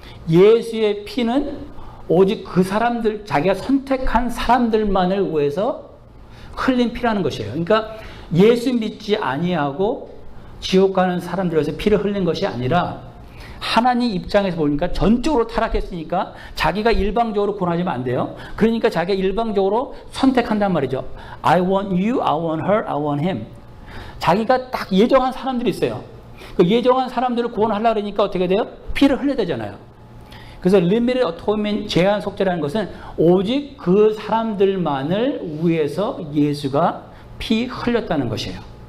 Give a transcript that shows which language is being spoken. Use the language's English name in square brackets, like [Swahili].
[Korean] 예수의 피는 오직 그 사람들, 자기가 선택한 사람들만을 위해서 흘린 피라는 것이에요. 그러니까 예수 믿지 아니하고 지옥 가는 사람들을 위해서 피를 흘린 것이 아니라 하나님 입장에서 보니까 전적으로 타락했으니까 자기가 일방적으로 구원하지면 안 돼요. 그러니까 자기가 일방적으로 선택한단 말이죠. [English] I want you, I want her, I want him. [Korean] 자기가 딱 예정한 사람들이 있어요. 그 예정한 사람들을 구원하려고 그러니까 어떻게 돼요? 피를 흘려야 되잖아요. 그래서 limited atonement, 제한 속죄라는 것은 오직 그 사람들만을 위해서 예수가 피 흘렸다는 것이에요.